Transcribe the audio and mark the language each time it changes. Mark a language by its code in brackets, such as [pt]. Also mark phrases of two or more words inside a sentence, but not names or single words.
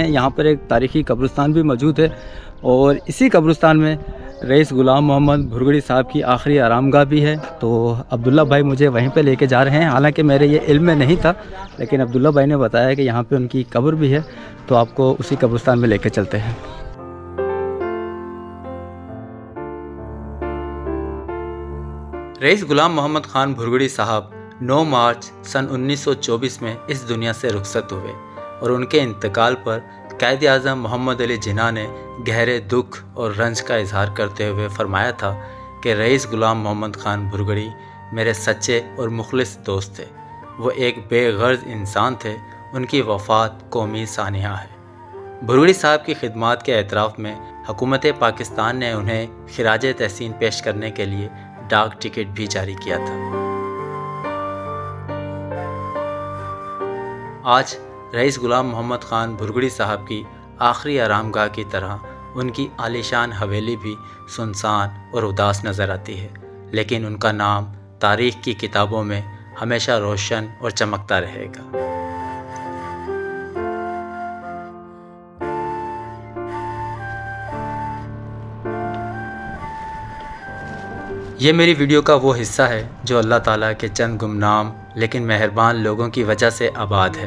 [ur] یہاں پر ایک تاریخی قبرستان بھی موجود ہے، اور اسی قبرستان میں رئیس غلام محمد بھرگڑی صاحب کی آخری آرام گاہ بھی ہے. تو عبداللہ بھائی مجھے وہیں پہ لے کے جا رہے ہیں، حالانکہ میرے یہ علم میں نہیں تھا، لیکن عبداللہ بھائی نے بتایا کہ یہاں پہ ان کی قبر بھی ہے، تو آپ کو اسی قبرستان میں لے کے چلتے ہیں. رئیس غلام محمد خان بھرگڑی صاحب 9 مارچ سن 1924 میں اس دنیا سے رخصت ہوئے، اور ان کے انتقال پر قائد اعظم محمد علی جناح نے گہرے دکھ اور رنج کا اظہار کرتے ہوئے فرمایا تھا کہ رئیس غلام محمد خان بھرگڑی میرے سچے اور مخلص دوست تھے. وہ ایک بے غرض انسان تھے، ان کی وفات قومی سانحہ ہے. بھرگڑی صاحب کی خدمات کے اعتراف میں حکومت پاکستان نے انہیں خراج تحسین پیش کرنے کے لیے ڈاک ٹکٹ بھی جاری کیا تھا. آج رئیس غلام محمد خان بھرگڑی صاحب کی آخری آرام گاہ کی طرح ان کی عالیشان حویلی بھی سنسان اور اداس نظر آتی ہے، لیکن ان کا نام تاریخ کی کتابوں میں ہمیشہ روشن اور چمکتا رہے گا. یہ میری ویڈیو کا وہ حصہ ہے جو اللہ تعالیٰ کے چند گمنام لیکن مہربان لوگوں کی وجہ سے آباد ہے.